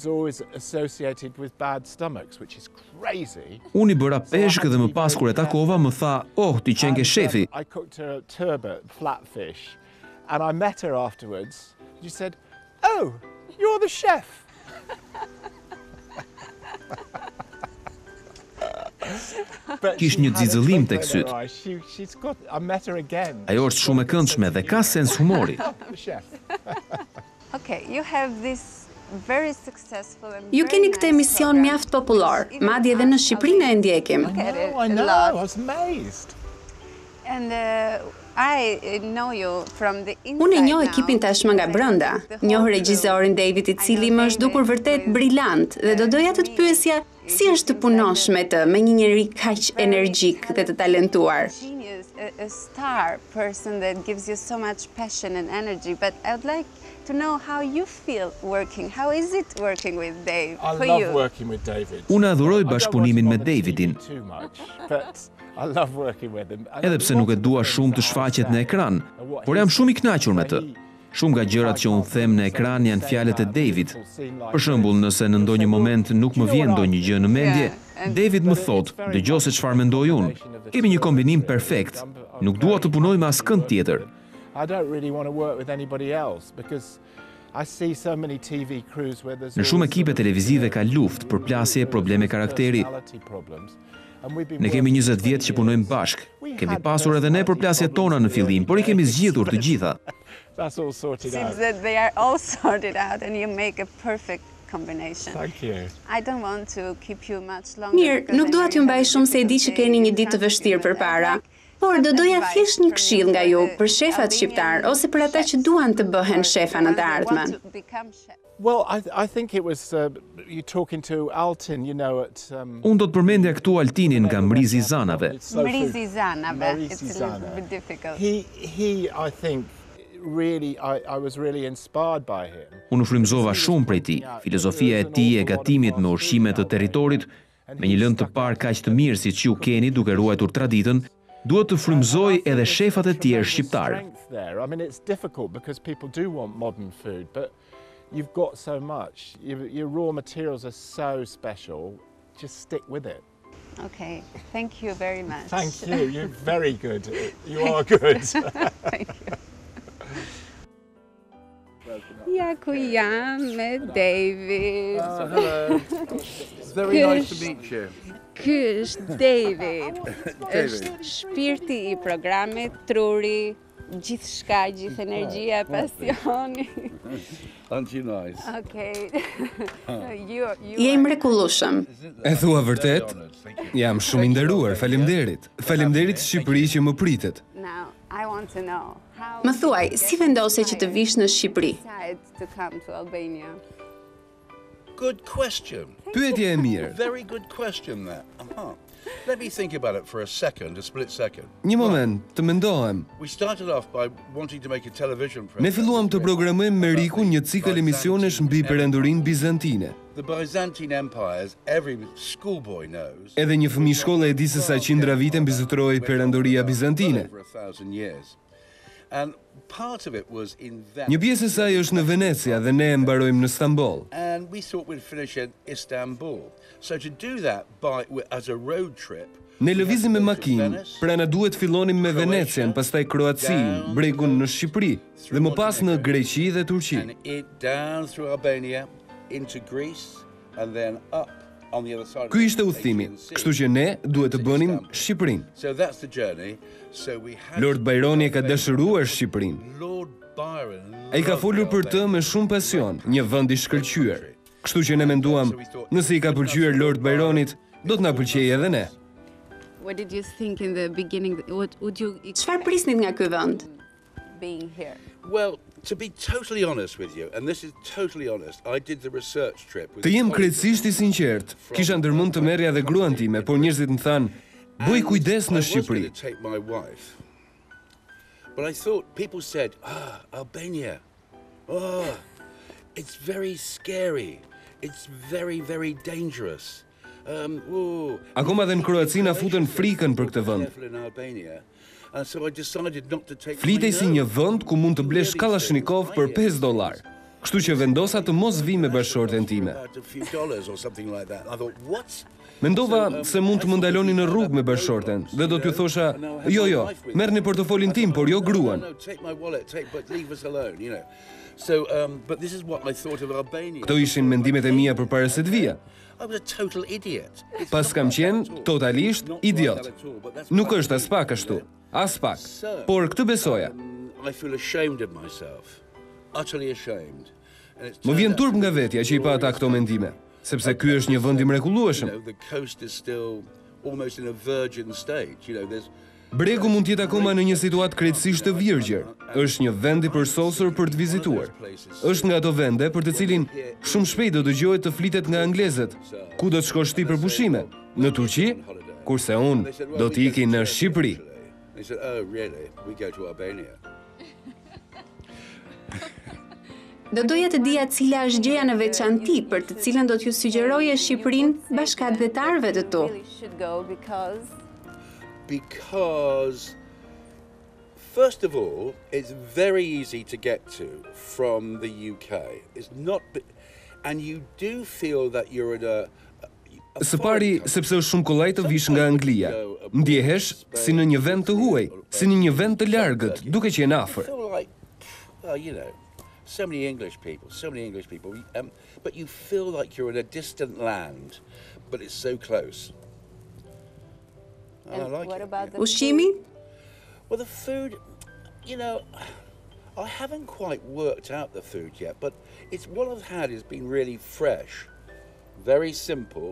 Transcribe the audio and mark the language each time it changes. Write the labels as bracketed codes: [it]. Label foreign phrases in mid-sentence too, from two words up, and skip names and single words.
[sq] Unë I bëra peshk dhe më pas kur e takova më tha, "Oh, ti qenë ke shefi." [en] I cooked her a turbot, flatfish, and I met her afterwards. She said, "Oh, you're the chef." [sq] Kish një xixëllim tek syt. Ajo është shumë e këndshme dhe ka sens humori. [en] Okay, you have this very successful and [sq] Ju keni këtë emision mjaft popullor, madje edhe në Shqipërinë e ndjekim. [en] I know, I was amazed. And I know you from the inside. [sq] Unë e njoh ekipin tashmë nga brenda. Njoh regjisorin David I cili më është dukur vërtet brillant dhe do doja të pyesja si është të punosh me të, me një njeri kaq energjik dhe të talentuar. [en] A star person that gives you so much passion and energy, but I would like to know how you feel working. How is it working with Dave for you? I love working with David. [sq] Unë adhuroj bashkëpunimin me Davidin. [en] I love working with him. [sq] Edhe pse nuk e dua shumë të shfaqet në ekran, por jam shumë I kënaqur me të. Shumë nga gjërat që unë them në ekran janë fjalët e David. Për shembull, nëse në ndonjë moment nuk më vjen ndonjë gjë në mendje, David më thot, "Dëgjoj se çfarë mendoj unë. Kemi një kombinim perfekt. Nuk dua të punoj me askënd tjetër." [en] I don't really want to work with anybody else because I see so many TV crews where there's [sq] Në shumë ekipe televizive ka luftë, përplasje, probleme karakteri. Ne kemi 20 vjet që punojmë bashk. Kemi pasur edhe ne përplasjet tona në fillim, por I kemi zgjidhur të gjitha. [en] That's all sorted out. Seems that they are all sorted out and you make a perfect combination. Thank you. I don't want to keep you much longer. [sq] Mirë, nuk dua t'ju mbaj shumë se e di që keni një ditë të vështirë përpara. Por do doja thjesht një këshill nga ju për shefat shqiptar ose për ata që duan të bëhen shefa në të ardhmen. [en] Well, I think it was you talking to Altin, you know, at [sq] Unë do të përmendja këtu Altinin nga Mrizi I Zanave. Mrizi I Zanave. [en] It's a little bit difficult. He I think really I was really inspired by him. [sq] Unë frymëzova shumë prej tij. Filozofia e tij e gatimit me ushqime të territorit, me një lëndë të parë kaq të mirë siç ju keni duke ruajtur traditën, duhet të frymëzoj edhe shefat e tjerë shqiptar. [en] I mean, it's difficult because people do want modern food, but you've got so much. Your raw materials are so special. Just stick with it. Okay, thank you very much. Thank you. You're very good. You are good. Thank you. [sq] Ja ku jam me David. [en] Hello. Very nice to meet you. [sq] Ky është David. Është shpirti I programit, truri, gjithçka, gjithë energjia, pasioni. [en] Aren't you nice? Okay. [sq] Je I mrekullueshëm. E thua vërtet? Jam shumë I nderuar, faleminderit. Faleminderit Shqipëri që më pritet. [en] Now, I want to know how [sq] Më thuaj, si vendose që të vish në Shqipëri? [en] decide to come to Albania. Good question. [sq] Pyetje e mirë. [en] Very good question that. Let me think about it for a split second. [sq] Një moment, të mendohem. [en] We started off by wanting to make a television program. [sq] Ne filluam të programojmë me Rikun një cikël emisionesh mbi perandorinë bizantine. [en] The Byzantine Empire, as every schoolboy knows, [sq] Edhe një fëmijë shkolle e di se sa qindra vite mbizotroi perandoria bizantine. [en] over 1,000 years. And part of it was in Venice. [sq] Një pjesë e saj është në Venecia dhe ne e mbarojmë në Stamboll. [en] And we thought we'd finish in Istanbul. So to do that as a road trip, [sq] Ne lëvizim me makinë, pra na duhet fillonim me Venecian, pastaj Kroaci, bregun në Shqipëri dhe më pas në Greqi dhe Turqi. [en] and it down through Albania into Greece and then up on the other side. [sq] Ky ishte udhëtimi, kështu që ne duhet të bënim Shqipërinë. [en] So that's the journey. So we had [sq] Lord Byroni e ka dëshiruar Shqipërinë. Lord Byron. Ai ka folur për të me shumë pasion, një vend I shkëlqyer. Kështu që ne menduam, nëse I ka pëlqyer Lord Byronit, do të na pëlqejë edhe ne. [en] What did you think in the beginning? What would you [sq] Çfarë prisnit nga ky vend? [en] being here? Well, to be totally honest with you, and this is totally honest, I did the research trip with [sq] Të jem krejtësisht I sinqert, kisha ndërmend të merrja dhe gruan time, por njerëzit më thanë, bëj kujdes në Shqipëri. [en] I was going to take my wife. But I thought, people said, Albania. Oh, it's very scary. It's very, very dangerous. [sq] Akoma dhe në Kroaci na futën frikën për këtë vend. [en] Careful in Albania. And so I decided not to take [sq] Flitej si një vend ku mund të blesh Kalashnikov për $5. Kështu që vendosa të mos vi me bashkëshorten time. [en] about a few dollars or something like that. I thought, what? [sq] Mendova se mund të më ndaloni në rrugë me bashkëshorten dhe do t'ju thosha, jo, merrni portofolin tim, por jo gruan. [en] No, take my wallet, but leave us alone, you know. So, but this is what I thought of Albania. [sq] Këto ishin mendimet e mia përpara se të vija. [en] I was a total idiot. [sq] Pas kam qenë totalisht idiot. Nuk është as pak ashtu, as pak. Por këtë besoja. [en] I feel ashamed of myself. Utterly ashamed. And it's [sq] Më vjen turp nga vetja që I pa ata këto mendime, sepse ky është një vend I mrekullueshëm. [en] the coast is still almost in a virgin state. You know, there's [sq] Bregu mund të jetë akoma në një situatë krejtësisht të virgjër. Është një vend I përsosur për të vizituar. Është nga ato vende për të cilin shumë shpejt do dëgjohet të flitet nga anglezët. Ku do të shkosh ti për pushime? Në Turqi? Kurse unë do të iki në Shqipëri. [en] They said, oh, really? We go to Albania. [sq] Do doja të dija cila është gjëja në veçanti për të cilën do t'ju sugjeroje Shqipërinë bashkëdhetarëve të tu. [en] Really should go Because, first of all, it's very easy to get to from the UK. It's not, and you do feel that you're at a [sq] Së pari, sepse është shumë kollaj të vish nga Anglia. Ndjehesh si në një vend të huaj, si në një vend të largët, duke qenë afër. [en] feel like, well, you know, so many English people, but you feel like you're in a distant land, but it's so close. And I like what it. about the [sq] Ushqimi? [en] Well, the food, you know, I haven't quite worked out the food yet, but it's what I've had has been really fresh, very simple.